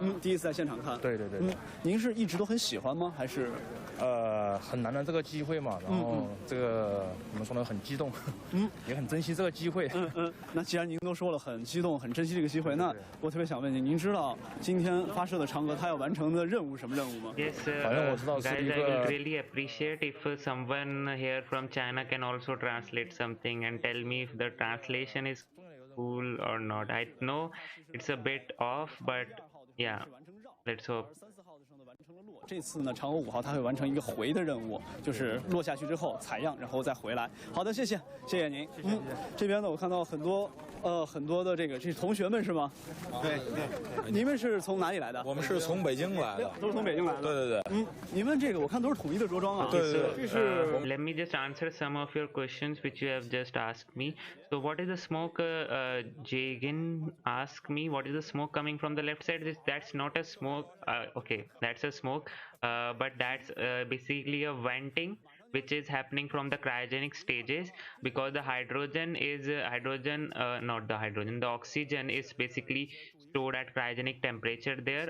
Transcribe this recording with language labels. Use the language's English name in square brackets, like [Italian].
[Chinese] 第一次在现场看。对。您是一直都很喜欢吗？还是？很难得这个机会嘛，然后这个怎么说呢？很激动，也很珍惜这个机会。那既然您都说了很激动、很珍惜这个机会，那我特别想问您知道今天发射的嫦娥它要完成的任务什么任务吗？ [English] Yes, [Chinese] 反正我知道是一 [English] guys, [Chinese] 个。 [English] I will really appreciate if someone here from China can also translate something and tell me if the translation is cool or not. I know it's a bit off, but yeah, let's hope. [Chinese] 这次呢，嫦娥5号它会完成一个回的任务，就是落下去之后采样，然后再回来。好的，谢谢您。这边呢，我看到很多的这是同学们是吗？对。你们是从哪里来的？我们是从北京来的。都是从北京来的。对。你们这个我看都是统一的着装啊。对。这是。 [English] Let me just answer some of your questions which you have just asked me. So what is the smoke? Jagan asked me what is the smoke coming from the left side? That's not a smoke. Okay, that's a smoke. But that's basically a venting which is happening from the cryogenic stages, because the the oxygen is basically stored at cryogenic temperature there.